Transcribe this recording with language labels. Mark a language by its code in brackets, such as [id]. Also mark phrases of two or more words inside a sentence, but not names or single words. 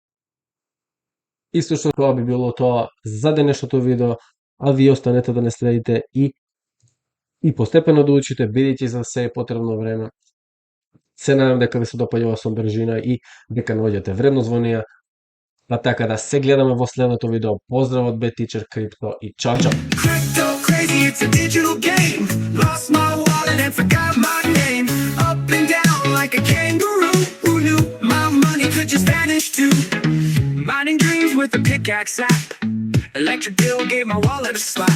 [mk] И слушно тоа би било тоа за денешното видео, а вие останете да не следите и постепено да учите, бидејќи за се е потребно време. Се надам дека ви се допаѓа ова содржина и дека наоѓате вредност во неја. Па така да се гледаме во следното видео. Поздрав од Bad Teacher Crypto и чао чао! [en] Crypto crazy, it's a digital game. Lost my wallet and forgot my name. Up and down like a kangaroo. Who knew my money could just vanish too? Mining dreams with a pickaxe app. Electric bill gave my wallet a slap.